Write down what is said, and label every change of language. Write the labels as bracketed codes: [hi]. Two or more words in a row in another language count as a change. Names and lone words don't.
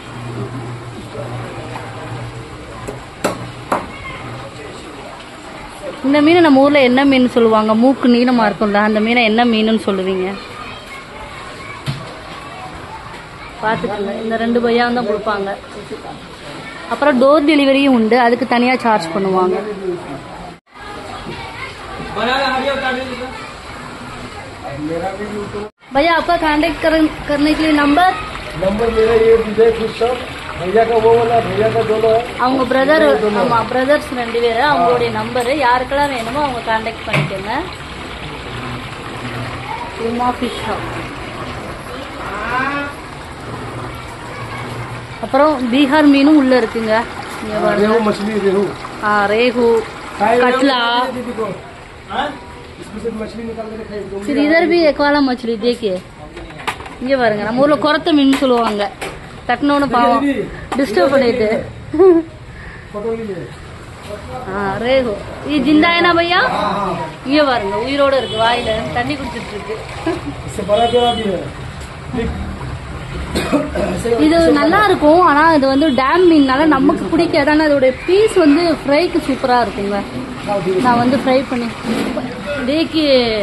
[ta] இந்த மீன் நம்ம ஊரில் என்ன மீன் சொல்லுவாங்க? மூக்கு நீளமாக இருக்கும்ல, அந்த மீனை என்ன மீனுன்னு சொல்லுவீங்க? பார்த்துக்கோங்க. இந்த 2 பையா தான் கொடுப்பாங்க. அப்புறம் [en] door delivery [ta] உண்டு, அதுக்கு தனியாக சார்ஜ் பண்ணுவாங்க. [hi] भैया आपका कांटेक्ट करने के लिए नंबर मेरा ये विजय [en] fish shop [hi] भैया का वो वाला भैया का दोनों है. [ta] அவங்க பிரதர், ஆமா பிரதர்ஸ் 2 பேர். அவங்களுடைய நம்பர் யாருக்கெல்லாம் வேணுமோ அவங்க கான்டாக்ட் பண்ணிக்கோங்க. உமா ஃபிஷ் ஷாப். அப்புறம் பீகார் மீனும் உள்ள இருக்குங்க. [hi] रेहू मछली रेहू रेहू कटला। फिर इधर भी एक वाला मछली देखिए. [ta] இங்க பாருங்க, நம்ம ஊர்ல குரத்த மீன் சொல்லுவாங்க. தட்டனோட பாவம் டிஸ்டர்ப் பண்ணிட்டு. [hi] रेहू ये जिंदा है ना भैया? [ta] இங்க பாருங்க, உயிரோட இருக்கு. வாயில தண்ணி குடிச்சிட்டு இருக்கு. இது நல்லா இருக்கும். ஆனா இது வந்து டேம் மீன்னால நமக்கு பிடிக்காது. ஆனா அதோட பீஸ் வந்து ஃப்ரைக்கு சூப்பரா இருக்குங்க. நான் வந்து ஃப்ரை பண்ணி देखिए।